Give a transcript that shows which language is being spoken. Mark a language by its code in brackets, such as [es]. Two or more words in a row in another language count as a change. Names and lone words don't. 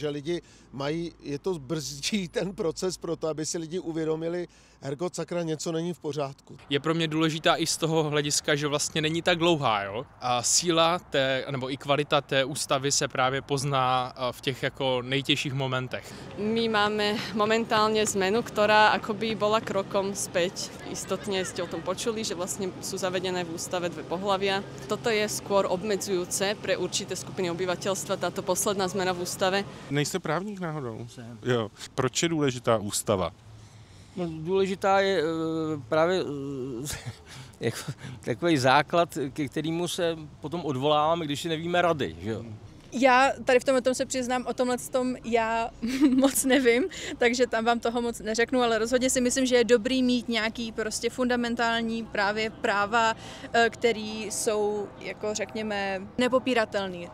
[cs] Že lidi mají, je to brzdí ten proces proto, aby si lidi uvědomili, ergo sakra, něco není v pořádku. Je pro mě důležitá i z toho hlediska, že vlastně není tak dlouhá, jo? A síla nebo i kvalita té ústavy se právě pozná v těch jako nejtěžších momentech. [sk] My máme momentálne zmenu, ktorá akoby bola krokom späť. Istotne ste o tom počuli, že vlastne sú zavedené v ústave dve pohlavia. Toto je skôr obmedzujúce pre určité skupiny obyvateľstva, táto posledná zmena v ústave. [cs] Nejste právník náhodou? Jo. Proč je důležitá ústava? No, důležitá je právě jako takový základ, ke kterému se potom odvoláváme, když si nevíme rady. Že jo? Já tady v tomhle se přiznám, o tomhle já moc nevím, takže tam vám toho moc neřeknu, ale rozhodně si myslím, že je dobrý mít nějaký prostě fundamentální právě práva, které jsou, jako řekněme, nepopíratelné.